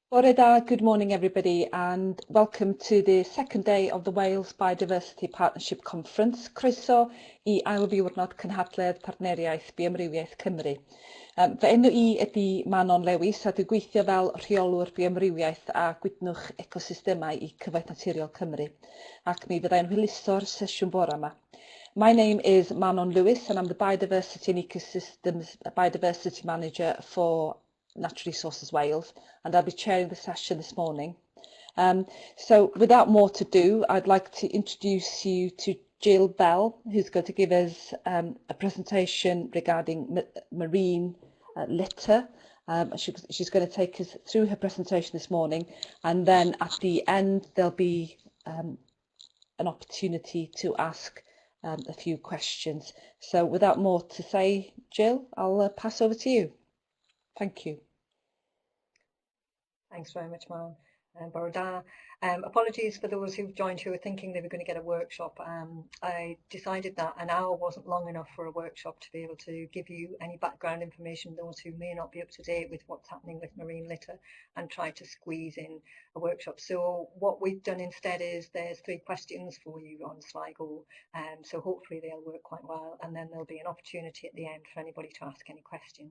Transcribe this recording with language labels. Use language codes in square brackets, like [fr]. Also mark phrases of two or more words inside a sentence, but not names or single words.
[cy] Bore da, [en] good morning everybody and welcome to the second day of the Wales Biodiversity Partnership Conference. [cy] Croeso I ail ddiwrnod cynhadledd partneriaeth Bioamrywiaeth Cymru. Fy enw I ydy Manon Lewis a dwi'n gweithio fel rheolwr bioamrywiaeth a gwydnwch ecosystemau I Cyfoeth Naturiol Cymru. Ac mi fyddai'n hwyluso'r sesiwn bore yma. [en] My name is Manon Lewis and I'm the Biodiversity and Ecosystems Biodiversity Manager for Natural Resources Wales, and I'll be chairing the session this morning. So without more to do, I'd like to introduce you to Gill Bell, who's going to give us a presentation regarding marine litter. She's going to take us through her presentation this morning, and then at the end there'll be an opportunity to ask a few questions. So without more to say, Gill, I'll pass over to you. Thank you. Thanks very much, [cy] Manon. Bore da. [en] Apologies for those who've joined who were thinking they were going to get a workshop. I decided that an hour wasn't long enough for a workshop to be able to give you any background information, those who may not be up to date with what's happening with marine litter, and try to squeeze in a workshop. So what we've done instead is there's 3 questions for you on Sligo, so hopefully they'll work quite well, and then there'll be an opportunity at the end for anybody to ask any questions.